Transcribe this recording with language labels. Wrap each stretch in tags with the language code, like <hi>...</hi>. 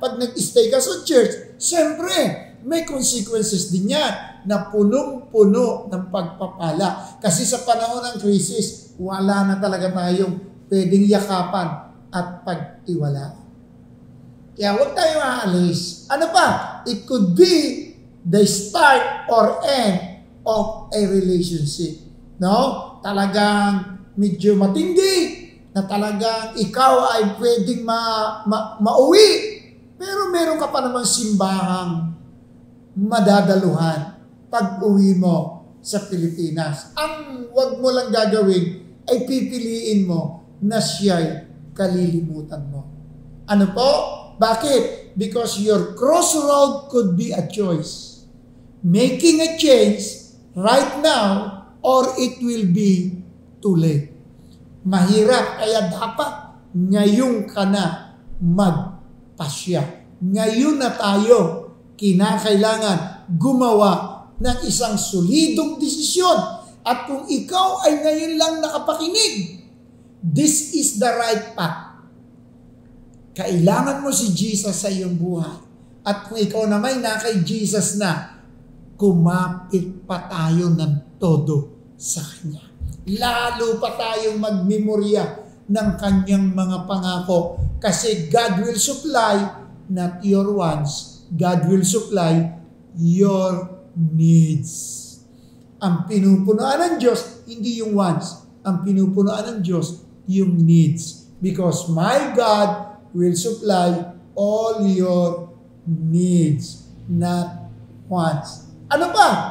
<tl>Pag nag-stay ka sa church, siyempre, may consequences din yan na punong-puno ng pagpapala. Kasi sa panahon ng krisis, wala na talaga tayong pwedeng yakapan at pagtiwala. Kaya huwag tayong aalis. Ano pa?</tl> <en>It could be the start or end of a relationship.</en> <tl>No? Talagang medyo matindi na talagang ikaw ay pwedeng mauwi. Pero meron ka pa namang simbahang madadaluhan pag-uwi mo sa Pilipinas. Ang wag mo lang gagawin ay pipiliin mo na siya'y kalilimutan mo. Ano po? Bakit?</tl> <en>Because your crossroad could be a choice. Making a change right now or it will be too late.</en> <tl>Mahirap, kaya dapat ngayon ka na magpasya. Ngayon na tayo kinakailangan gumawa ng isang solidong desisyon. At kung ikaw ay ngayon lang nakapakinig,</tl> <en>this is the right path.</en> <tl>Kailangan mo si Jesus sa iyong buhay. At kung ikaw naman na kay Jesus na, kumapit pa tayo ng todo sa Kanya. Lalo pa tayong magmemorya ng Kanyang mga pangako.</tl> <en>Kasi God will supply, not your wants. God will supply your needs.</en> <tl>Ang pinupunuan ng Diyos, hindi yung wants. Ang pinupunuan ng Diyos, yung needs.</tl> <en>Because my God will supply all your needs, not wants.</en> <tl>Ano pa?</tl>